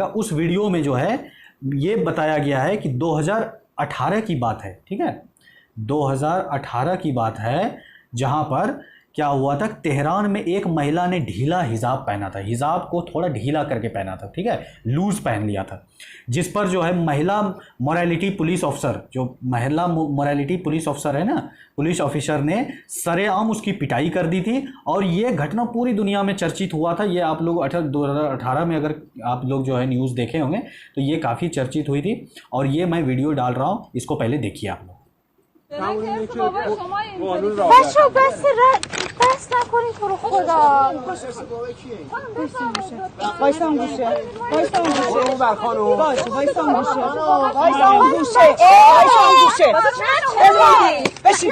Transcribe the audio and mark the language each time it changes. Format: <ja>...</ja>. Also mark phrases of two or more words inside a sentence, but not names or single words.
<hi>उस वीडियो में जो है ये बताया गया है कि 2018 की बात है, ठीक है, 2018 की बात है जहाँ पर क्या हुआ था, तेहरान में एक महिला ने ढीला हिजाब पहना था, हिजाब को थोड़ा ढीला करके पहना था, ठीक है, लूज पहन लिया था, जिस पर जो है महिला</hi> <en>morality police officer,</en> <hi>जो महिला</hi> <en>morality police officer</en> <hi>है ना,</hi> <en>police officer</en> <hi>ने सरेआम उसकी पिटाई कर दी थी। और ये घटना पूरी दुनिया में चर्चित हुआ था। ये आप लोग 2018 में अगर आप लोग जो है न्यूज़ देखे होंगे तो ये काफ़ी चर्चित हुई थी, और ये मैं वीडियो डाल रहा हूँ, इसको पहले देखिए आप लोग।</hi> <fa>بچه بس نکنید تو رو خدا. وایسا اون گوشه وایسا اون گوشه اون بر خانم باشه وایسا اون گوشه وایسا اون گوشه وایسا اون گوشه بشین</fa>